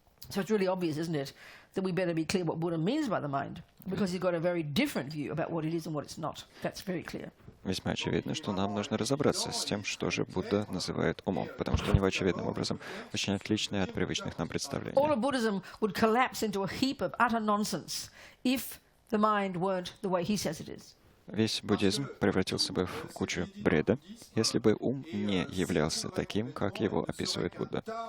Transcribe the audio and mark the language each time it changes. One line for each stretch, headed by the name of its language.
English: So it's really obvious, isn't it, that we better be clear what Buddha means by the mind, because he's got a very different view about what it is and what it's not. That's very clear.
Russian: Весьма очевидно, что нам нужно разобраться с тем, что же Будда называет умом, потому что у него очевидным образом очень отличное от привычных нам
English: All
Russian: представлений.
English: of Buddhism would collapse into a heap of utter nonsense if the mind weren't the way he says it is.
Russian: Весь буддизм превратился бы в кучу бреда, если бы ум не являлся таким, как его описывает Будда.